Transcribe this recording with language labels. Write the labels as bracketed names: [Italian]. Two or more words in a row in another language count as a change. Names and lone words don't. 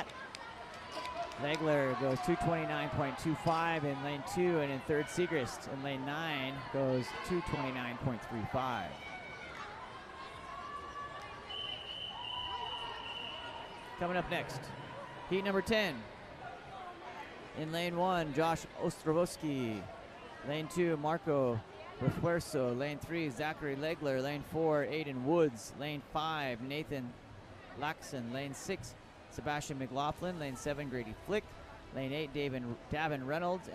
[English] Legler goes 2:29.25 in lane 2, and in third, Segrist in lane 9 goes 2:29.35. Coming up next, heat number 10. In lane 1, Josh Ostrovsky. Lane 2, Marco Refuerzo. Lane 3, Zachary Legler. Lane 4, Aiden Woods. Lane 5, Nathan Laxon. Lane 6, Sebastian McLaughlin. Lane 7, Grady Flick. Lane 8, Davin Reynolds.